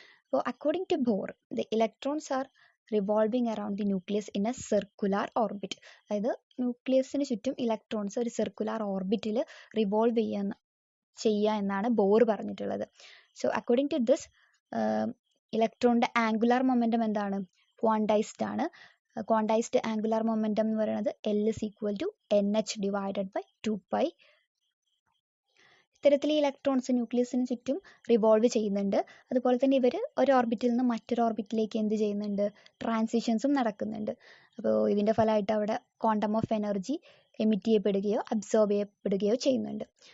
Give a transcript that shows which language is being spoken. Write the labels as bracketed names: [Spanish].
[English] അപ്പോൾ according to Bohr, the electrons are revolving around the nucleus in a circular orbit. [Malayalam] അതായത് ന്യൂക്ലിയസിന് ചുറ്റും electrons ഒരു circular ഓർബിറ്റിൽ revolve ചെയ്യുക എന്നാണ് ബോർ പറഞ്ഞിട്ടുള്ളത്. [English] according to this, [Malayalam] ഇലക്ട്രോണിൻ്റെ angular momentum എന്താണ്? ക്വാണ്ടൈസ്ഡ് ആണ്. ക്വാണ്ടൈസ്ഡ് ആംഗുലാർ മൊമെൻറ്റം എന്ന് പറയുന്നത് [English] L is equal to NH divided by 2π. [Malayalam] ഇത്തരത്തിൽ ഈ ഇലക്ട്രോൺസ് ന്യൂക്ലിയസിന് ചുറ്റും റിവോൾവ് ചെയ്യുന്നുണ്ട്. അതുപോലെ തന്നെ ഇവർ ഒരു ഓർബിറ്റിൽ നിന്ന് മറ്റൊരു ഓർബിറ്റിലേക്ക് എന്ത് ചെയ്യുന്നുണ്ട്? ട്രാൻസിഷൻസും നടക്കുന്നുണ്ട്. അപ്പോൾ ഇതിൻ്റെ ഫലമായിട്ട് അവിടെ quantum of energy emit ചെയ്യപ്പെടുകയോ absorb ചെയ്യപ്പെടുകയോ ചെയ്യുന്നുണ്ട്.